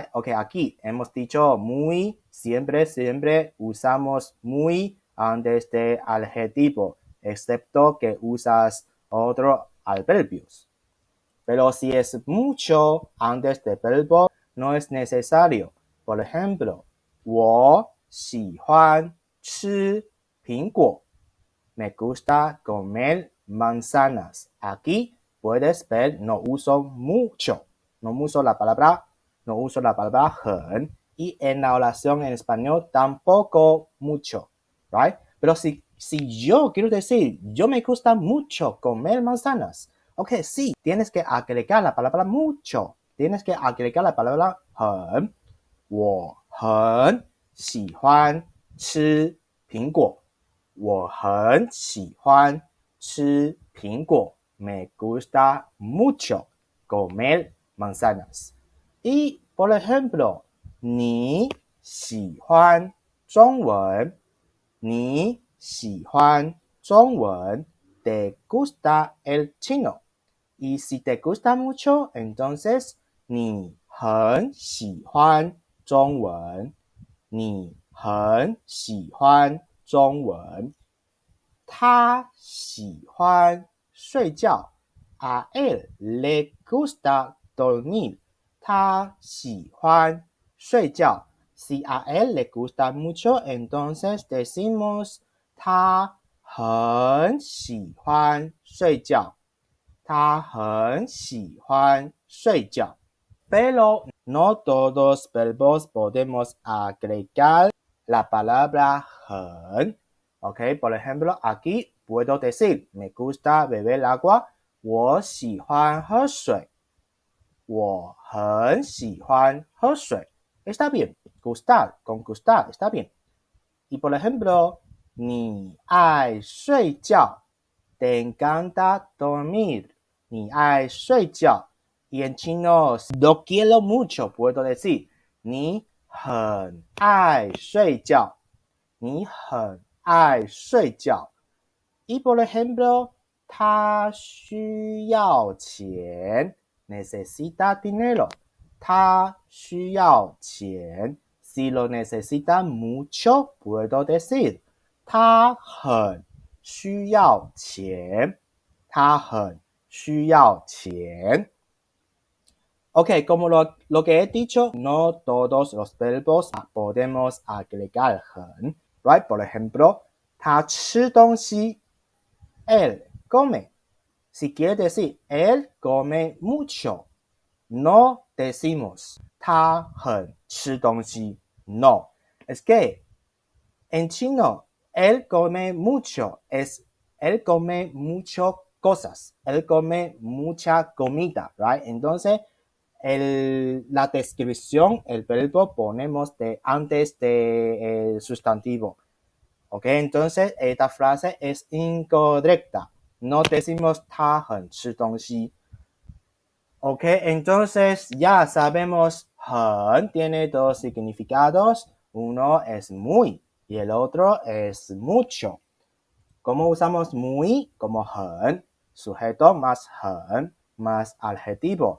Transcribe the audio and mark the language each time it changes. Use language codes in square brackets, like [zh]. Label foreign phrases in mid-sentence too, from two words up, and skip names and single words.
[es] Ok, aquí hemos dicho muy, siempre usamos muy antes de adjetivo, excepto que usas otros adverbios. Pero si es mucho antes de verbo, no es necesario. Por ejemplo, [zh] 我喜欢吃苹果. [es] Me gusta comer manzanas. Aquí puedes ver, no uso mucho. No uso la palabra 很 y en la oración en español tampoco mucho, right? Pero si yo quiero decir, yo me gusta mucho comer manzanas, ok, sí, tienes que agregar la palabra mucho, tienes que agregar la palabra 很, [zh] 我很喜欢吃苹果，我很喜欢吃苹果 [es] me gusta mucho comer manzanas. Y, por ejemplo, [zh] 你喜欢中文，你喜欢中文 [es] te gusta el chino. Y si te gusta mucho, entonces [zh] 你很喜欢中文，你很喜欢中文。他喜欢睡觉 [es] a él le gusta dormir. [zh] 他喜欢睡觉 [es] Si a él le gusta mucho, entonces decimos [zh] 他很喜欢睡觉。他很喜欢睡觉。 [es] Pero no todos verbos podemos agregar la palabra 很. Ok, por ejemplo, aquí puedo decir, me gusta beber agua, [zh] 我喜欢喝水。我很喜欢喝水。 [es] Está bien, gustar, con gustar, está bien. Y por ejemplo, [zh] 你爱睡觉 [es] te encanta dormir. [zh] 你爱睡觉 [es] Y en chino, lo quiero mucho, puedo decir, [zh] 你很爱睡觉。你很爱睡觉。 [es] Y por ejemplo, [zh] 他需要钱 [es] necesita dinero. [zh] 他需要钱 [es] Si lo necesita mucho, puedo decir, [zh] 他很需要钱。他很需要钱。 [es] Ok, como lo que he dicho, no todos los verbos podemos agregar 很 right? Por ejemplo, [zh] 他吃东西 [es] él come. Si quiere decir él come mucho, no decimos [zh] 他很吃东西 [es] No, es que en chino, él come mucho es él come mucho cosas, él come mucha comida, right? Entonces, la descripción, el verbo ponemos antes del sustantivo. Ok, entonces esta frase es incorrecta. No decimos [zh] 他很吃东西。 [es] Ok, entonces ya sabemos 很 tiene dos significados. Uno es muy y el otro es mucho. ¿Cómo usamos muy? Como 很, sujeto más 很 más adjetivo.